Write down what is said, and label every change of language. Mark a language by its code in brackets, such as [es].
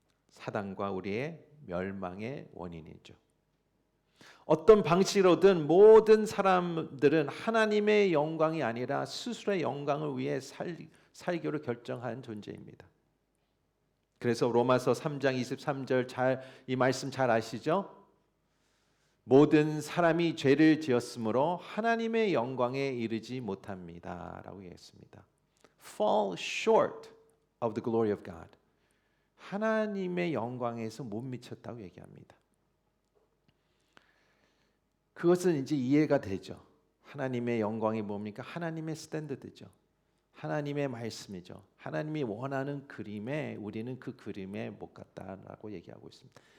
[ko] 사단과 우리의 멸망의 원인이죠. 어떤 방식으로든 모든 사람들은 하나님의 영광이 아니라 스스로의 영광을 위해 살기로 결정한 존재입니다. 그래서 로마서 3장 23절 이 말씀 잘 아시죠? 모든 사람이 죄를 지었으므로 하나님의 영광에 이르지 못합니다 라고 했습니다. [en] Fall short of the glory of God. [ko] 하나님의 영광에서 못 미쳤다고 얘기합니다. 그것은 이제 이해가 되죠. 하나님의 영광이 뭡니까? 하나님의 스탠더드죠. 하나님의 말씀이죠. 하나님이 원하는 그림에 우리는 그 그림에 못 갔다라고 얘기하고 있습니다.